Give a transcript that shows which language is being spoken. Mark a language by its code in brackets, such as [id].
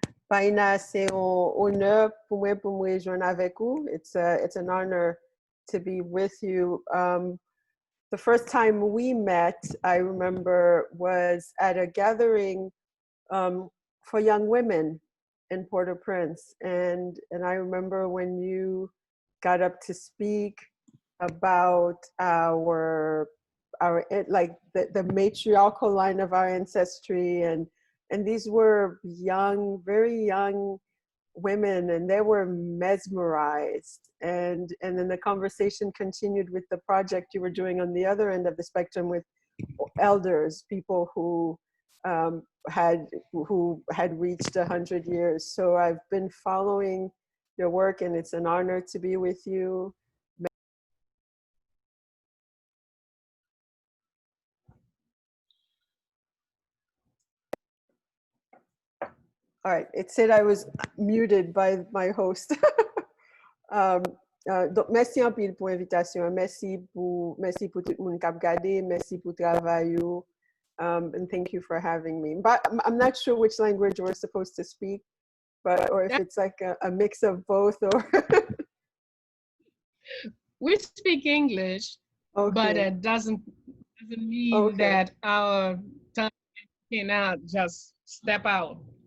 [fr] Bayyinah, c'est un honneur pour moi joindre avec vous. [en] It's an honor to be with you. The first time we met, I remember, was at a gathering for young women in Port-au-Prince. And I remember when you got up to speak about our like the matriarchal line of our ancestry, and these were young, very young women, and they were mesmerized. And then the conversation continued with the project you were doing on the other end of the spectrum with elders, people who had reached 100 years. So I've been following your work, and it's an honor to be with you. All right. It said I was muted by my host. [fr] Donc, merci en pile pour l'invitation. Merci pour tout le monde qui a regardé. Merci pour le travail. [en] And thank you for having me. But I'm not sure which language we're supposed to speak, but or if it's like a mix of both or. We speak English, Okay. but it doesn't mean that our tongue cannot just step out.